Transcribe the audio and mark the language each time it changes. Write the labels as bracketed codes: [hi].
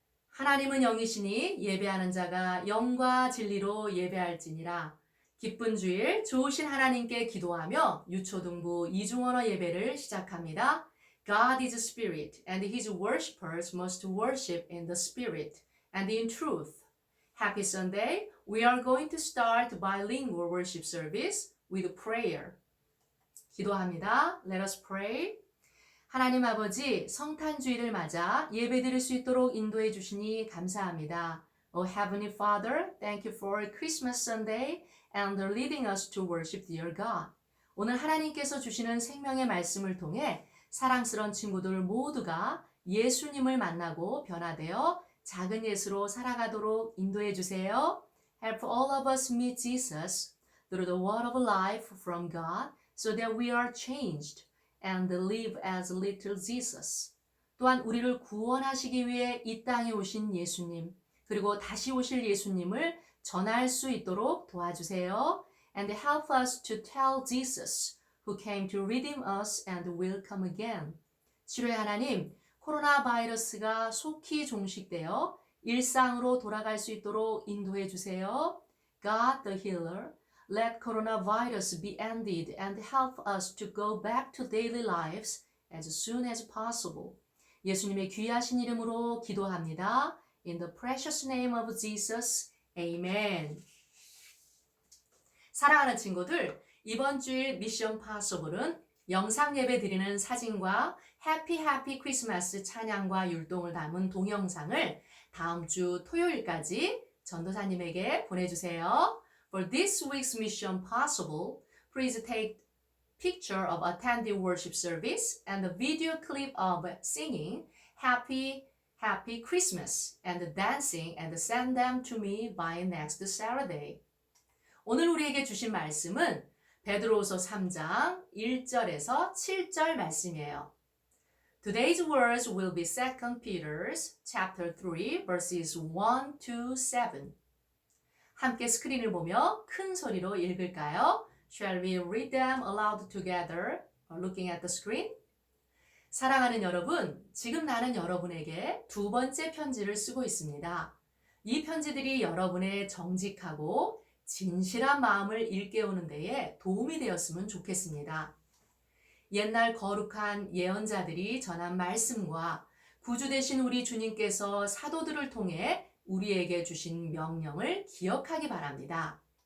[ko] 하나님은 영이시니 예배하는 자가 영과 진리로 예배할지니라. 기쁜 주일 좋으신 하나님께 기도하며 유초등부 이중언어 예배를 시작합니다. [en] God is spirit and his worshippers must worship in the spirit and in truth. Happy Sunday. We are going to start bilingual worship service with prayer. [ko] 기도합니다. [en] Let us pray. [ko] 하나님 아버지, 성탄주의를 맞아 예배드릴 수 있도록 인도해 주시니 감사합니다. [en] Oh Heavenly Father, thank you for Christmas Sunday and leading us to worship dear God. [ko] 오늘 하나님께서 주시는 생명의 말씀을 통해 사랑스러운 친구들 모두가 예수님을 만나고 변화되어 작은 예수로 살아가도록 인도해 주세요. [en] Help all of us meet Jesus through the word of life from God so that we are changed and live as little Jesus. [ko] 또한 우리를 구원하시기 위해 이 땅에 오신 예수님, 그리고 다시 오실 예수님을 전할 수 있도록 도와주세요. [en] And help us to tell Jesus, who came to redeem us and will come again. [ko] 치료의 하나님, 코로나 바이러스가 속히 종식되어 일상으로 돌아갈 수 있도록 인도해 주세요. [en] God the healer, let coronavirus be ended and help us to go back to daily lives as soon as possible. [ko] 예수님의 귀하신 이름으로 기도합니다. [en] In the precious name of Jesus, Amen. [ko] 사랑하는 친구들, 이번 주일 미션 파서블은 영상 예배 드리는 사진과 해피 해피 크리스마스 찬양과 율동을 담은 동영상을 다음 주 토요일까지 전도사님에게 보내주세요. [en] For this week's mission possible, please take picture of attending worship service and a video clip of singing Happy Happy Christmas and dancing and send them to me by next Saturday. [ko] 오늘 우리에게 주신 말씀은 베드로후서 3장 1절에서 7절 말씀이에요. [en] Today's words will be 2 Peter's chapter 3 verses 1 to 7. [ko] 함께 스크린을 보며 큰 소리로 읽을까요? [en] Shall we read them aloud together, looking at the screen? [ko] 사랑하는 여러분, 지금 나는 여러분에게 두 번째 편지를 쓰고 있습니다. 이 편지들이 여러분의 정직하고 진실한 마음을 일깨우는 데에 도움이 되었으면 좋겠습니다. 옛날 거룩한 예언자들이 전한 말씀과 구주 되신 우리 주님께서 사도들을 통해 우리에게 주신 명령을 기억하기 바랍니다.